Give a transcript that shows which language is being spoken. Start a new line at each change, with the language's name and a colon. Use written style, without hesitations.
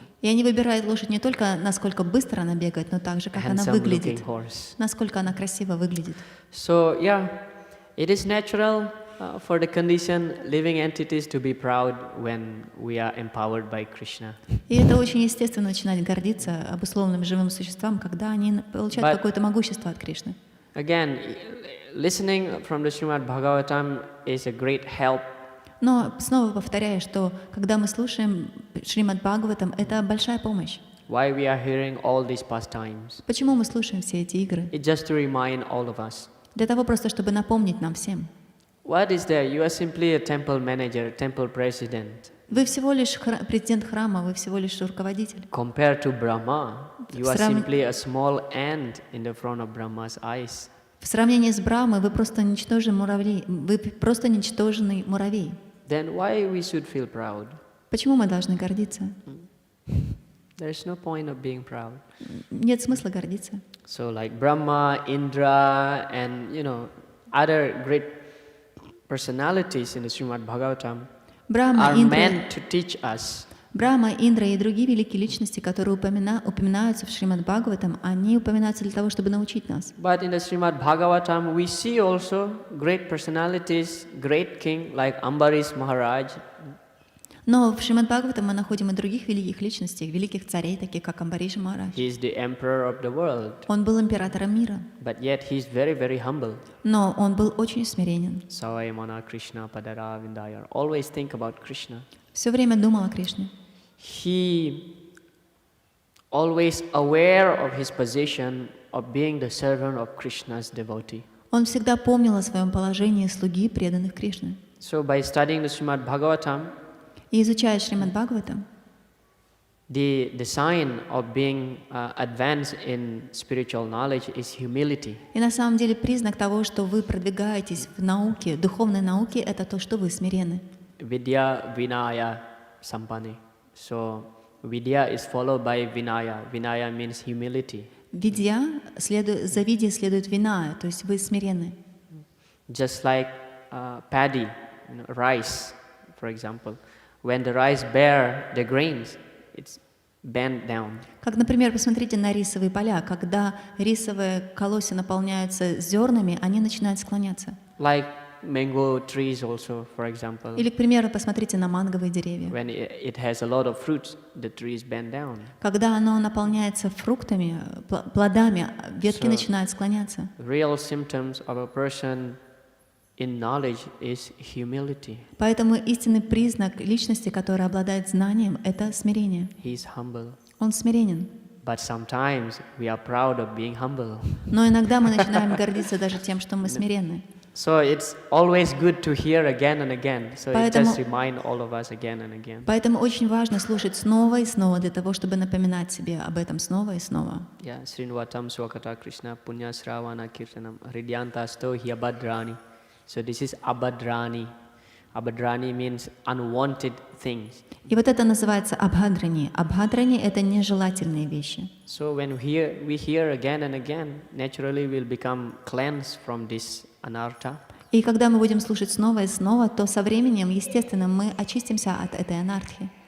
Russian: И они выбирают лошадь не только насколько быстро она бегает, но также как она выглядит, насколько она красиво выглядит.
English: So yeah, it is natural for the conditioned living entities to be proud when we are empowered by Krishna.
Russian: И это очень естественно начинать гордиться обусловленным живым существам, когда они получают какое-то могущество от Кришны.
English: Again, listening from the Shrimad Bhagavatam is a great help.
Russian: Но снова повторяю, что когда мы слушаем Шримад Бхагаватам, это большая помощь.
English: Why we are hearing all these pastimes?
Russian: Почему мы слушаем все эти игры?
English: It's just to remind all of us.
Russian: Для того просто, чтобы напомнить нам всем.
English: What is there? You are simply a temple manager, temple president.
Russian: Вы всего лишь президент храма, вы всего лишь руководитель.
English: Compared to Brahma, you are simply a small ant in the front of Brahma's eyes.
Russian: В сравнении с Брамой вы просто ничтожный муравей. Вы просто ничтожный муравей.
English: Then why we should feel proud?
Russian: Почему мы должны гордиться?
English: There is no point of being proud.
Russian: Нет смысла гордиться.
English: So like Brahma, Indra, and other great personalities in the Shrimad Bhagavatam are meant to teach us.
Russian: Брахма, Индра и другие великие личности, которые упоминаются в Шримад Бхагаватам, они упоминаются для того, чтобы научить нас.
English: But in the Shrimad Bhagavatam, we see also great personalities, great king like Ambarish Maharaj.
Russian: Но в Шримад Бхагаватам мы находим и других великих личностей, великих царей, таких как Амбариш Махарадж.
English: He is the emperor of the world.
Russian: Он был императором мира.
English: But yet he is very, very humble.
Russian: Но он был очень смиренен.
Sanskrit: Savayamana Krishna Padara Vindayar.
English: Always think about Krishna.
Russian: Все время думал о Кришне.
English: He always aware of his position of being the servant of Krishna's devotee.
Russian: Он всегда помнил о своем положении слуги, преданных Кришне.
English: So by studying the Shrimad Bhagavatam,
Russian: и изучая Шримад Бхагаватам,
English: the sign of being advanced in spiritual knowledge is humility.
Russian: И на самом деле признак того, что вы продвигаетесь в науке, духовной науке, это то, что вы смиренны.
Sanskrit: Vidya Vinaya Sampani.
English: So Vidya is followed by Vinaya. Vinaya means humility.
Russian: За видья следует виная, то есть вы смиренны.
English: Just like paddy, rice, for example. When the rice bear the grains, it's bent down.
Russian: Как, например, посмотрите на рисовые поля. Когда рисовые колосья наполняются зернами, они начинают склоняться.
English: Like mango trees also, for example.
Russian: Или, к примеру, посмотрите на манговые деревья.
English: When it has a lot of fruits, the trees bend down.
Russian: Когда оно наполняется фруктами, плодами, ветки начинают склоняться.
English: Real symptoms of a person in knowledge is humility.
Russian: Поэтому истинный признак личности, которая обладает знанием, это смирение.
English: He is humble.
Russian: Он смиренен.
English: But sometimes we are proud of being humble.
Russian: Но иногда мы начинаем гордиться даже тем, что мы смиренны.
English: So it's always good to hear again and again. So it just remind all of us again and again.
Russian: Поэтому очень важно слушать снова и снова для того, чтобы напоминать себе об этом снова и снова.
Sanskrit: Yeah, Srinvatam Swakata Krishna Punya Sravana Kirtanam Hridyanta Sto Hyabhadrani.
English: So this is Abhadrani. Abhadrani means unwanted things.
Russian: И вот это называется абхадрани. Абхадрани — это нежелательные вещи.
English: So when we hear again and again, naturally we'll become cleansed from this anartha.
Russian: И когда мы будем слушать снова и снова, то со временем, естественно, мы очистимся от этой анархии.